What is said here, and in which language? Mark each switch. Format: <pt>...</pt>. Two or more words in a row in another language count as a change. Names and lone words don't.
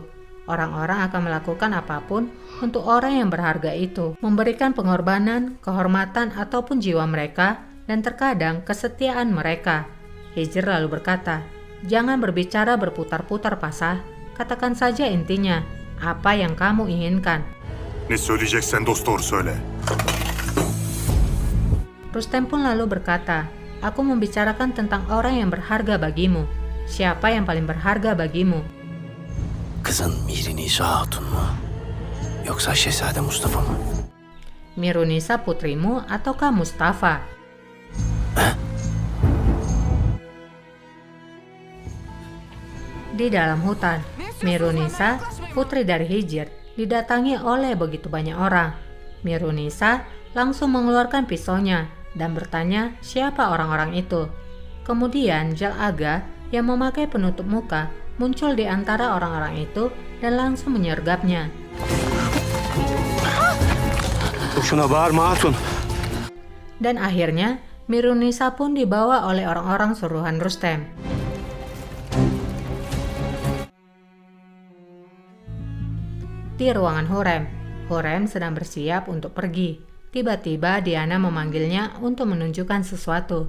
<id>Orang-orang akan melakukan apapun untuk orang yang berharga itu, memberikan pengorbanan, kehormatan ataupun jiwa mereka, dan terkadang kesetiaan mereka. Hijr lalu berkata, "Jangan berbicara berputar-putar, Pasa. Katakan saja intinya, apa yang kamu inginkan."</id> <tr>Ne söyleyeceksen dost doğru söyle.</tr> <id>Rustem pun lalu berkata, "Aku membicarakan tentang orang yang berharga bagimu. Siapa yang paling berharga bagimu?"</id> <tr>Kızın Mirinisa Hatun mu? Yoksa Şehzade Mustafa mı?</tr> <id>Mirunisa putrimu ataukah Mustafa? Di dalam hutan, Mirunisa, putri dari Hijr, didatangi oleh begitu banyak orang. Mirunisa langsung mengeluarkan pisaunya dan bertanya siapa orang-orang itu. Kemudian Jal Aga yang memakai penutup muka muncul di antara orang-orang itu dan langsung menyergapnya.</id> <tr>Boşuna bağırma hatun.</tr> <id>Dan akhirnya Mirunisa pun dibawa oleh orang-orang suruhan Rustem. Di ruangan Hurrem, Hurrem sedang bersiap untuk pergi. Tiba-tiba Diana memanggilnya untuk menunjukkan sesuatu.</id>